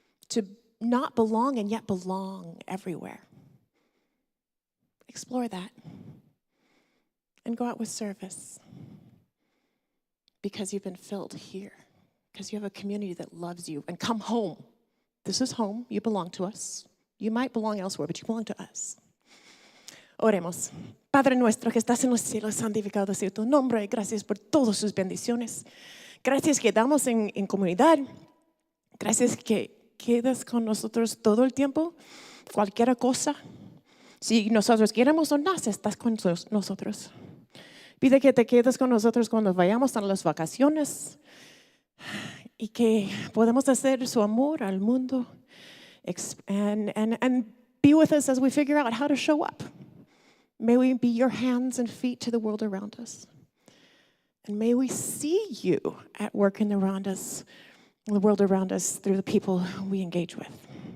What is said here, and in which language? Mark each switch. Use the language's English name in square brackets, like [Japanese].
[English] To not belong and yet belong everywhere. Explore that. And go out with service. Because you've been filled here. Because you have a community that loves you. And come home. This is home. You belong to us. You might belong elsewhere, but you belong to us. [Spanish] Oremos. Padre nuestro que estás en los cielos, santificado sea tu nombre. Gracias por todas sus bendiciones. Gracias que damos en comunidad. Gracias que quedas con nosotros todo el tiempo. Cualquier cosa. Si nosotros queremos o no, estás con nosotros. Pide que te quedes con nosotros cuando vayamos a las vacaciones y que podamos hacer su amor al mundo. [English] And be with us as we figure out how to show up. May we be your hands and feet to the world around us. And may we see you at work in the world around us through the people we engage with.